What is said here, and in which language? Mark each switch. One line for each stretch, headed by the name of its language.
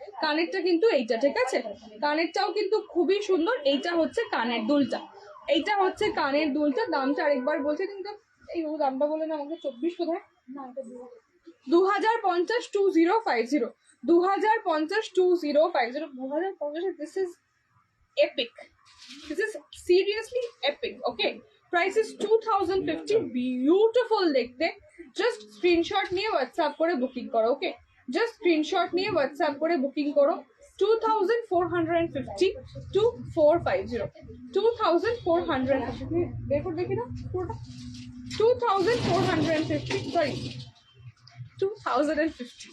Bangla: কানেরটা কিন্তু এইটা, ঠিক আছে, কানেরটাও কিন্তু খুবই সুন্দর। এইটা হচ্ছে কানের দুলটা, এইটা হচ্ছে কানের দুলটা। দামটা আরেকবার বলছে, কিন্তু এই দামটা বলে না আমাকে 24 কোথায়, 2050 2050 2050 2050 2050।
English: This is epic, this is seriously epic, okay. Price is 2050, beautiful দেখতে।
Bangla: জাস্ট স্ক্রিনশট নিয়ে হোয়াটসঅ্যাপ করে বুকিং করো, ওকে। জাস্ট স্ক্রিনশট নিয়ে হোয়াটসঅ্যাপ করে বুকিং করো 2450 2450 2450। দেখো দেখি না পুরোটা 2450, সরি 2050।